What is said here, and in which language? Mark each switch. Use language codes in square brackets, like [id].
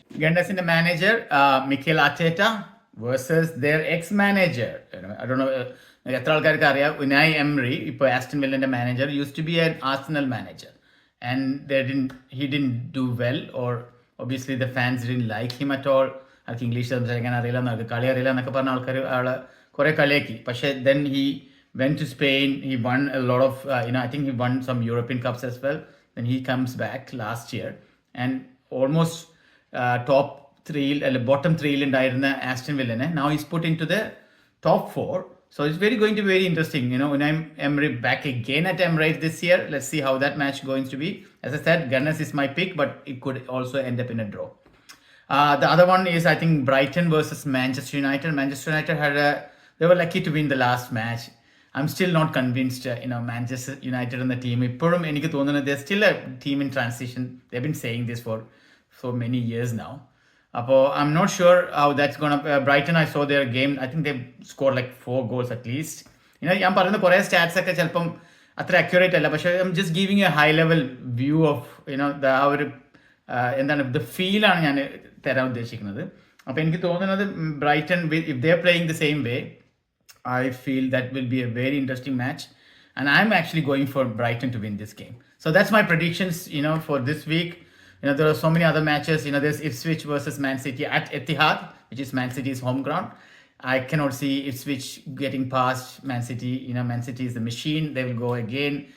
[en] Gunners in the manager, Mikel Arteta versus their ex-manager. I don't know, [ml] എത്ര ആൾക്കാർക്ക് അറിയാം, [en] Unai Emery, [ml] ഇപ്പോൾ Aston വില്ലന്റെ manager, [en] used to be an Arsenal manager. And he didn't do well, or obviously the fans didn't like him at all. [ml] അവർക്ക് English സംസാരിക്കാൻ അറിയില്ല, കളി അറിയില്ല എന്നൊക്കെ പറഞ്ഞ ആൾക്കാർ ആളെ കുറെ കളിയാക്കി. [en] പക്ഷേ then he went to Spain, he won a lot of, I think he won some European Cups as well. Then he comes back last year and almost top 3, bottom 3 [ml] ഉണ്ടായിരുന്ന Aston വില്ലനെ [en] now he's put into the top 4. So it's going to be very interesting. Unai Emery back again at Emirates this year. Let's see how that match going to be. As I said, Gunners is my pick, but it could also end up in a draw. The other one is, I think, Brighton versus Manchester United. Manchester United they were lucky to win the last match. I'm still not convinced, Manchester United and the team. [ml] ഇപ്പോഴും എനിക്ക് തോന്നുന്നത് [en] they're still a team in transition. They've been saying this for so many years now. I'm not sure how that's going to... Brighton, I saw their game. I think they scored like 4 goals at least. [ml] ഞാൻ പറയുന്ന കുറേ stats ഒക്കെ ചിലപ്പം അത്ര accurate അല്ല, പക്ഷേ [en] I'm just giving a high level view of [ml] ആ ഒരു എന്താണ് ദ ഫീലാണ് ഞാൻ തരാൻ ഉദ്ദേശിക്കുന്നത്. അപ്പോൾ എനിക്ക് തോന്നുന്നത് [en] Brighton, if they are playing the same way, I feel that will be a very interesting match. And I'm actually going for Brighton to win this game. So that's my predictions, for this week. There are so many other matches. There's Ipswich versus Man City at Etihad, which is Man City's home ground. I cannot see Ipswich getting past Man City. Man City is the machine. They will go again.